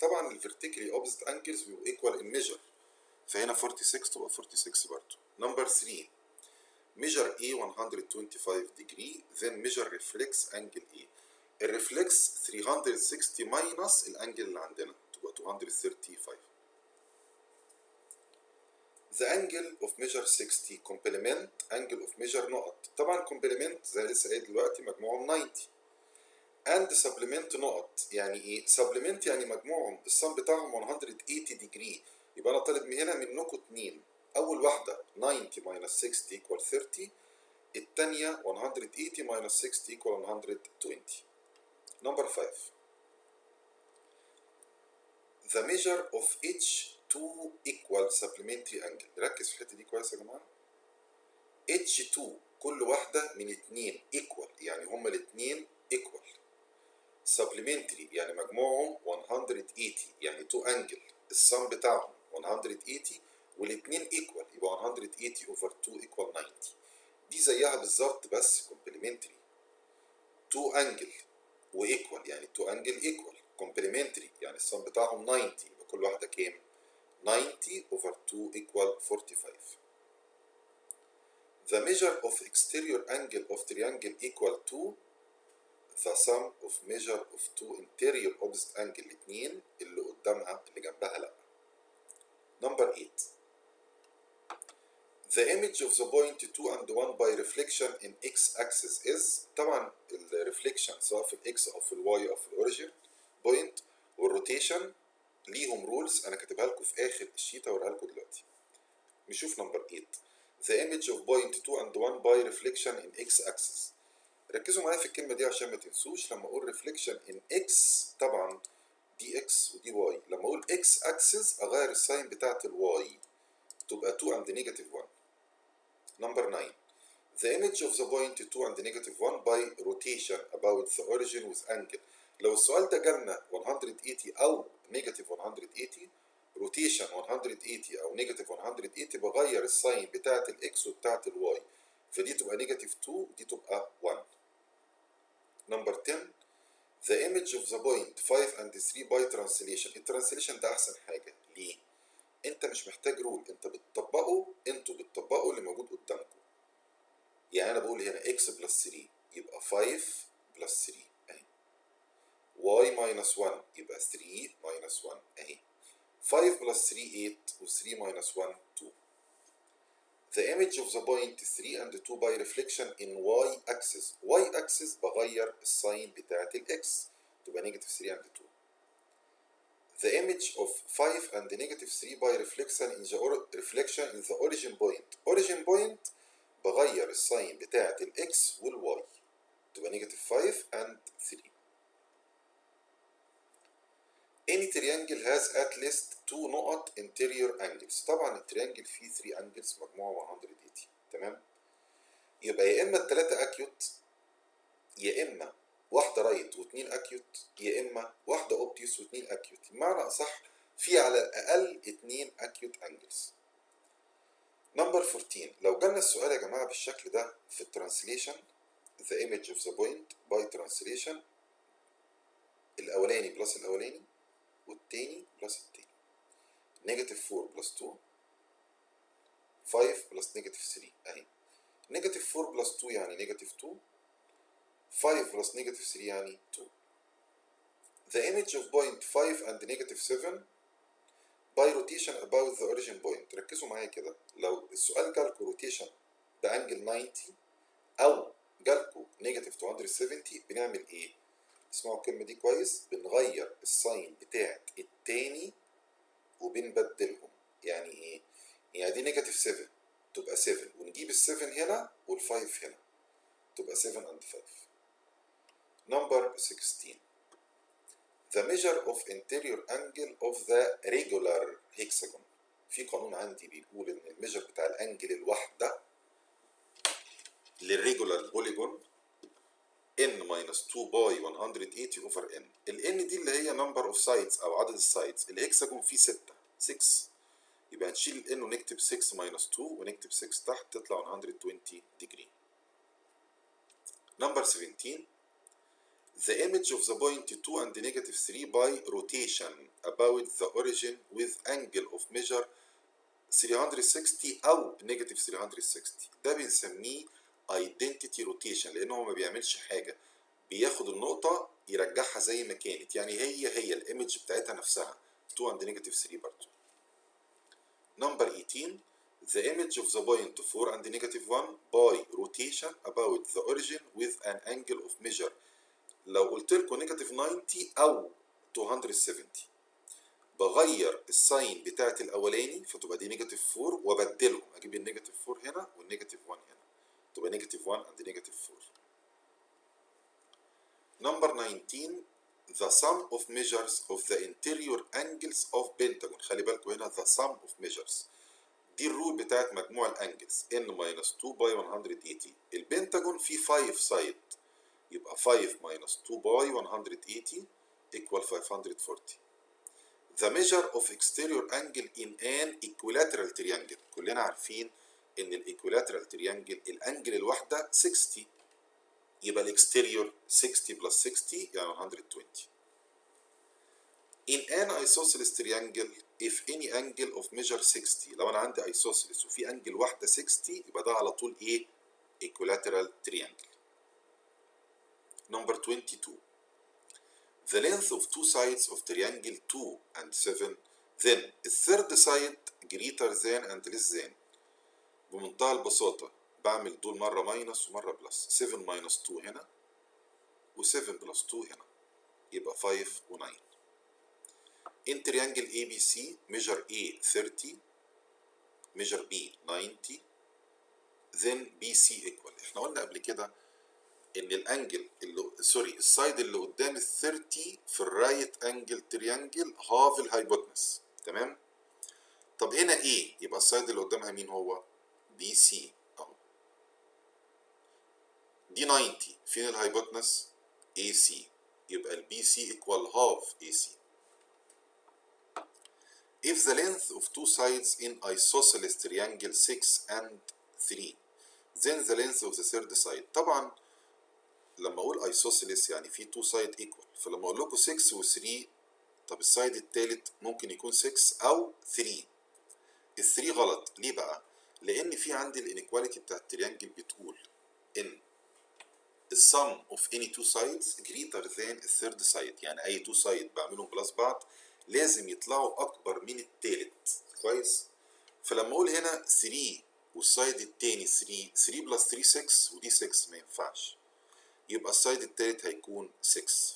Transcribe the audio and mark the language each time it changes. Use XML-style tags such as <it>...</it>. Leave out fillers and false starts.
<ar>طبعا ال</ar> <en>vertically opposite angles</en> <ar>بيبقوا</ar> <en>equal in measure،</en> <ar>فهنا 46 تبقى 46 برضه.</ar> <en>Number 3 measure A 125 degree then measure reflex angle A.</en> <ar>الريفلكس 360 minus الانجل اللي عندنا تبقى 235.</ar> <en>The angle of measure 60 complement angle of measure نقط.</en> <ar>طبعا complement زي لسه قايل دلوقتي مجموعهم 90 and supplement نقط. يعني ايه؟ supplement يعني مجموعهم السم بتاعهم 180 degree. يبقى انا طالب من هنا منكم اتنين. اول واحده 90 minus 60 equal 30، الثانيه 180 minus 60 equal 120.</ar> <en>Number 5 the measure of each two equal supplementary angle.</en> <ar>ركز في الحته دي كويس يا جماعه. H2 كل واحده من اتنين equal يعني هما الاتنين equal. supplementary يعني مجموعهم 180 يعني تو انجل السم بتاعهم 180 والاتنين ايكوال يبقى 180 اوفر 2 ايكوال 90. دي زيها بالظبط بس complementary. تو انجل وايكوال يعني تو انجل ايكوال. complementary يعني السم بتاعهم 90 يبقى كل واحده كام؟ 90 اوفر 2 ايكوال 45.</ar> <en>The measure of exterior angle of triangle equal to the sum of measure of two interior opposite angle.</en> <ar>الاتنين اللي قدامها اللي جنبها لا.</ar> <en>Number 8 the image of the point 2 and 1 by reflection in x axis is.</en> <ar>طبعا الريفليكشن سواء في الاكس او في الواي او في الاوريجين بوينت والروتيشن ليهم رولز انا كاتبها لكم في اخر الشيت هوريها لكم دلوقتي.</ar> <en>نشوف number 8 the image of point 2 and 1 by reflection in x axis.</en> <ar>ركزوا معايا في الكلمة دي عشان ما تنسوش. لما أقول reflection in x طبعا دي x ودي y. لما أقول x axis أغير الساين بتاعت الواي تبقى 2 and negative 1.</ar> <en>Number 9 the image of the point 2 and negative 1 by rotation about the origin with angle.</en> <ar>لو السؤال ده جالنا 180 أو negative 180 روتيشن 180 أو negative 180 بغير الساين بتاعت الإكس وبتاعت الواي، فدي تبقى negative 2 ودي تبقى 1.</ar> <en>Number 10 the image of the point 5 and 3 by translation.</en> <ar>الترانسليشن ده أحسن حاجة. ليه؟ أنت مش محتاج رول، أنت أنتوا بتطبقوا اللي موجود قدامكم. يعني أنا بقول هنا x بلس 3 يبقى 5 بلس 3 أهي. y minus 1 يبقى 3 minus 1 أهي. 5 بلس 3 8 و 3 minus 1 2.</ar> <en>The image of the point 3 and 2 by reflection in y axis.</en> <ar>y axis بغير الساين بتاعت الاكس تبقى negative 3 and 2.</ar> <en>The image of 5 and negative 3 by reflection in the origin point.</en> <ar>origin point بغير الساين بتاعت الاكس والواي تبقى negative 5 and 3.</ar> <en>Any triangle has at least 2 نقط interior angles.</en> <ar>طبعا التريانجل فيه 3 angles مجموعة 180. تمام؟ يبقى يا اما الثلاثة اكيوت، يا اما واحدة رايت واثنين اكيوت، يا اما واحدة اوبتيوس واثنين اكيوت. بمعنى اصح في على الاقل 2 اكيوت انجلز. نمبر 14 لو جالنا السؤال يا جماعة بالشكل ده في الترانسليشن</ar> <en>the image of the point by translation</en> <ar>الاولاني بلس الاولاني والتاني بلس التاني. نيجاتيف 4 بلس 2 5 بلس نيجاتيف 3 اهي. نيجاتيف 4 بلس 2 يعني نيجاتيف 2، 5 بلس نيجاتيف 3 يعني 2.</ar> <en>The image of point 5 and negative 7 by rotation about the origin point.</en> <ar>ركزوا معايا كده، لو السؤال جالكوا روتيشن بانجل 90 او جالكوا نيجاتيف 270 بنعمل ايه؟ اسمعوا الكلمه دي كويس، بنغير الساين بتاعت التاني وبنبدلهم. يعني ايه؟ يعني دي نيجاتيف 7 تبقى 7 ونجيب ال7 هنا وال5 هنا تبقى 7 and 5.</ar> <en>Number 16. The measure of interior angle of the regular hexagon.</en> <ar>في قانون عندي بيقول ان الميجر بتاع الانجل الواحده للريجولار بوليجون n minus 2 باي 180 over n. ال n دي اللي هي</ar> <en>number of sides</en> <ar>او عدد السايدز. الهكساجون فيه 6 يبقى نشيل ال n ونكتب 6 minus 2 ونكتب 6 تحت تطلع 120 degree.</ar> <en>Number 17. The image of the point 2 and negative 3 by rotation about the origin with angle of measure 360 أو negative 360.</en> <ar>ده بنسميه identity rotation لأنه هو ما بيعملش حاجة، بياخد النقطة يرجعها زي ما كانت، يعني هي الإيمج بتاعتها نفسها 2 and negative 3 برضه.</ar> <en>Number 18. The image of the point 4 and negative 1 by rotation about the origin with an angle of measure.</en> <ar>لو قلت لكم نيجاتيف 90 او 270 بغير الساين بتاعت الاولاني فتبقى دي نيجاتيف 4 وابدلهم، اجيب النيجاتيف 4 هنا والنيجاتيف 1 هنا تبقى نيجاتيف 1 and نيجاتيف 4.</ar> <en>Number 19. The sum of measures of the interior angles of pentagon.</en> <ar>خلي بالكم هنا</ar> <en>the sum of measures</en> <ar>دي الرول بتاعت مجموع الانجلز n minus 2 باي 180. البنتاجون فيه 5 سايد يبقى 5 minus 2 باي 180 equal 540.</ar> <en>The measure of exterior angle in an equilateral triangle.</en> <ar>كلنا عارفين ان الايكويلاترال تريانجل الانجل الواحده 60 يبقى الاكستيريور 60 plus 60 يعني 120.</ar> <en>In an isosceles triangle if any angle of measure 60.</en> <ar>لو انا عندي isosceles وفي انجل واحده 60 يبقى ده على طول ايه؟ equilateral triangle.</ar> <en>Number 22. The length of two sides of triangle 2 and 7 then the third side greater than and less than.</en> <ar>بمنتهى البساطة بعمل دول مرة ماينس ومرة بلس. 7 minus 2 هنا و7 plus 2 هنا يبقى 5 و9.</ar> <en>In triangle ABC measure A 30 measure B 90 then BC equal.</en> <ar>احنا قلنا قبل كده ان الانجل السايد اللي قدام ال 30 في الرايت انجل تريانجل هاف الهايبوتنس، تمام؟ طب هنا ايه؟ يبقى السايد اللي قدامها مين هو؟ بي سي اهو. دي 90 فين الهايبوتنس؟ اي سي يبقى البي سي ايكوال هاف اي سي.</ar> <en>If the length of two sides in isosceles triangle 6 and 3 then the length of the third side.</en> <ar>طبعا لما اقول isosceles يعني في two side equal، فلما اقول لكم 6 و 3 طب السايد التالت ممكن يكون 6 او 3. ال 3 غلط، ليه بقى؟ لان في عندي الانيكواليتي بتاعت التريانجل بتقول ان السم اوف</ar> <en>any two sides greater than the third side،</en> <ar>يعني اي two side بعملهم بلس بعض لازم يطلعوا اكبر من التالت، كويس؟ فلما اقول هنا 3 والسايد التاني 3 بلس 3 6 ودي 6 ما ينفعش، يبقى السايد التالت هيكون 6.</ar>